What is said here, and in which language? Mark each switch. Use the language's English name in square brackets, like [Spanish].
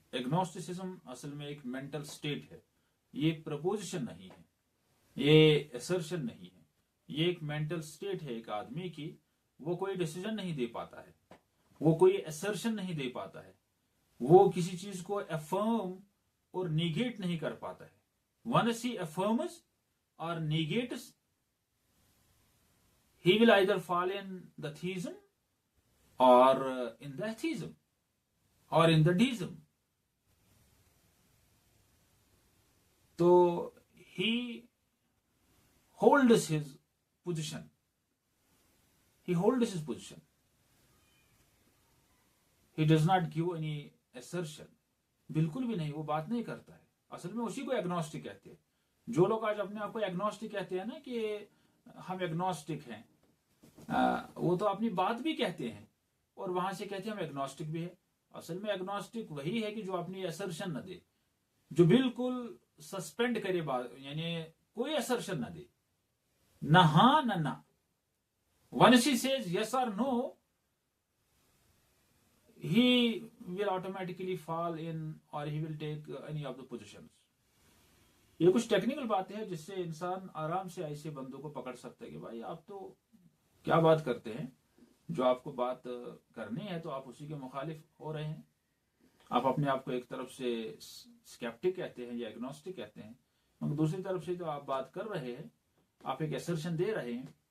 [Urdu] ایگنوسٹسزم اصل میں ایک مینٹل سٹیٹ ہے. یہ پرپوزیشن نہیں ہے، یہ ایسرشن نہیں ہے، یہ ایک مینٹل سٹیٹ ہے ایک آدمی کی. وہ کوئی ڈیسیجن نہیں دے پاتا ہے، وہ کوئی ایسرشن نہیں دے پاتا ہے، وہ کسی چیز کو افرم اور نیگیٹ نہیں کر پاتا ہے. [English] Once he affirms اور negates, he will either fall in the theism or in the atheism or in the deism. So he holds his position. He holds his position. He does not give any assertion. [Urdu] بالکل بھی نہیں، وہ بات نہیں کرتا ہے. اصل میں اسی کو ایگنوسٹک کہتے ہیں. جو لوگ آج اپنے آپ کو ایگنوسٹک کہتے ہیں نا کہ ہم ایگنوسٹک ہیں، وہ تو اپنی بات بھی کہتے ہیں اور وہاں سے کہتے ہیں ہم ایگنوسٹک بھی ہے. اصل میں ایگنوسٹک وہی ہے کہ جو اپنی ایسرشن نہ دے، جو بالکل سسپینڈ کرے بات، یعنی کوئی ایسرشن نہ دے، نہ ہاں نہ نہ. [English] Once he says yes or no, he will automatically fall in or he will take any of the positions. [Urdu] یہ کچھ ٹیکنیکل باتیں ہیں جس سے انسان آرام سے ایسے بندوں کو پکڑ سکتا ہے کہ بھائی آپ تو کیا بات کرتے ہیں. جو آپ کو بات کرنی ہے تو آپ اسی کے مخالف ہو رہے ہیں. آپ اپنے آپ کو ایک طرف سے اسکیپٹک کہتے ہیں یا ایگنوسٹک کہتے ہیں، مگر دوسری طرف سے جو آپ بات کر رہے ہیں آپ ایک ایسرشن دے رہے ہیں.